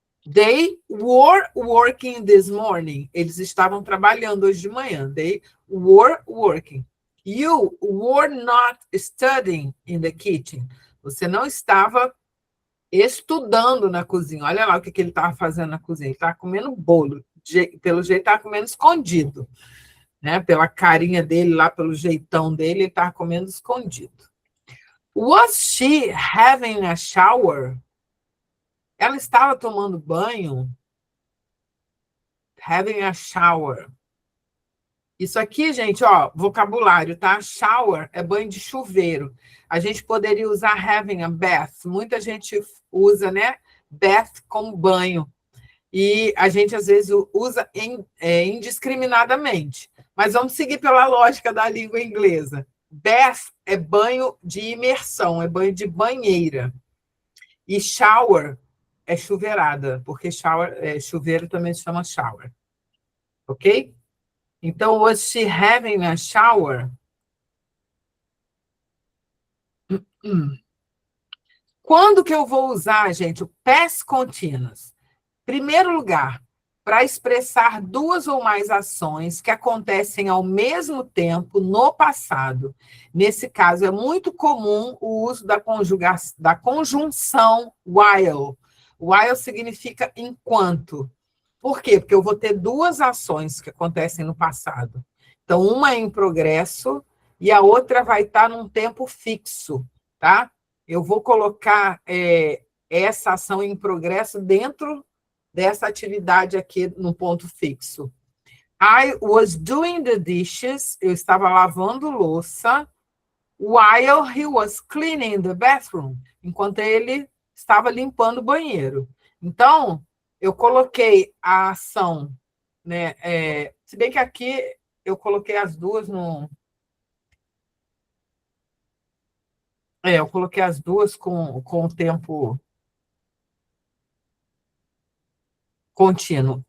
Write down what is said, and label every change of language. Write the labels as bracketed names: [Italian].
[English] They were working this morning. [Portuguese] Eles estavam trabalhando hoje de manhã. [English] They were working. You were not studying in the kitchen. [Portuguese] Você não estava estudando na cozinha. Olha lá o que ele estava fazendo na cozinha. Ele estava comendo bolo. Pelo jeito, estava comendo escondido. Né? Pela carinha dele lá, pelo jeitão dele, ele estava comendo escondido. [English] Was she having a shower? [Portuguese] Ela estava tomando banho? Having a shower. Isso aqui, gente, ó, vocabulário, tá? Shower é banho de chuveiro. A gente poderia usar having a bath. Muita gente usa, né? Bath como banho. E a gente, às vezes, usa indiscriminadamente. Mas vamos seguir pela lógica da língua inglesa. Bath é banho de imersão, é banho de banheira. E shower é chuveirada, porque chuveiro também se chama shower. Ok? [English] Então, was she having a shower? [Portuguese] Quando que eu vou usar, gente, o past continuous? Primeiro lugar, para expressar duas ou mais ações que acontecem ao mesmo tempo no passado. Nesse caso, é muito comum o uso da conjunção while. While significa enquanto. Por quê? Porque eu vou ter duas ações que acontecem no passado. Então, uma é em progresso e a outra vai estar num tempo fixo, tá? Eu vou colocar essa ação em progresso dentro dessa atividade aqui no ponto fixo. [English] I was doing the dishes, [Portuguese] eu estava lavando louça, [English] while he was cleaning the bathroom, [Portuguese] enquanto ele estava limpando o banheiro. Então, eu coloquei a ação, né? Se bem que aqui eu coloquei as duas no... eu coloquei as duas com o tempo contínuo.